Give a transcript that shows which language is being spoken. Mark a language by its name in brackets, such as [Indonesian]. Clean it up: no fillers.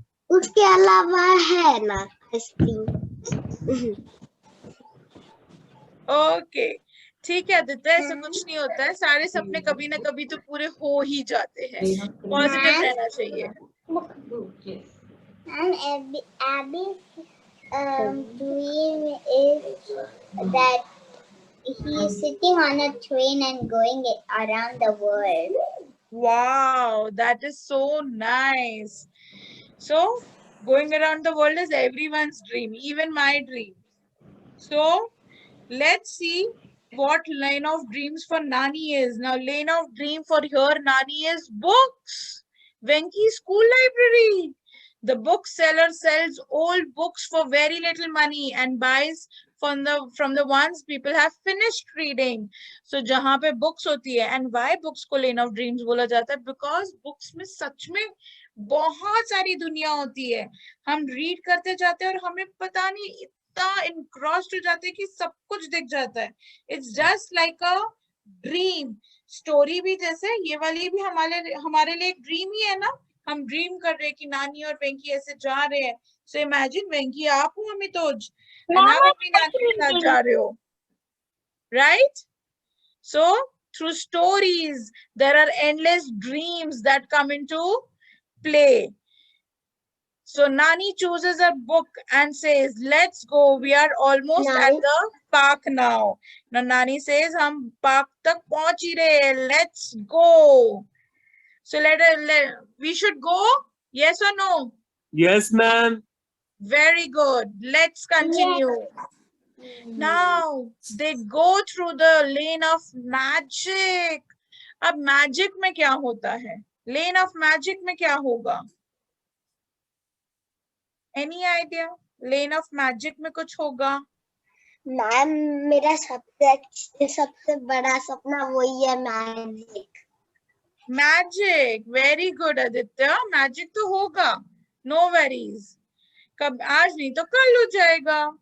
[Hindi] उसके अलावा है ना आइसक्रीम। ओके ठीक है आदित्य, ऐसा कुछ नहीं होता है, सारे सपने कभी ना कभी तो पूरे हो ही जाते हैं, पॉजिटिव रहना चाहिए। [English] And Abby's dream is that he is sitting on a train and going around the world. Wow, that is so nice. So going around the world is everyone's dream, even my dream. So let's see what line of dreams for Nani is. Now line of dream for her Nani is books. Venki School Library. The bookseller sells old books for very little money and buys from the ones people have finished reading. So जहाँ पे books होती है, and why books को lane of dreams बोला जाता है? [Hindi] Because books में सच में बहुत सारी दुनिया होती है, हम read करते जाते हैं और हमें पता नहीं इतना engrossed हो जाते हैं कि सब कुछ दिख जाता है। [English] It's just like a dream. [Hindi] Story भी जैसे ये वाली भी हमारे लिए एक dream ही है ना। हम ड्रीम कर रहे हैं कि नानी और वेंकी ऐसे जा रहे हैं। सो इमेजिन वेंकी आप हो अमितोज, आप अपनी नानी के साथ जा रहे हो, right? [English] So through stories there are endless dreams that come into play. So Nani chooses a book and says, "Let's go. We are almost at the park now." [Hindi] Now Nani says, "हम park तक पहुंच ही रहे हैं. [English] Let's go." So we should go. Yes or no? Yes, ma'am. Very good. Let's continue. Now they go through the lane of magic. [Hindi] अब magic में क्या होता है? Lane of magic में क्या होगा? Any idea? Lane of magic में कुछ होगा? मैम मेरा सबसे बड़ा सपना वही है, magic. Magic, very good Aditya, magic तो होगा, नो वेरीज, कब आज नहीं तो कल हो जाएगा।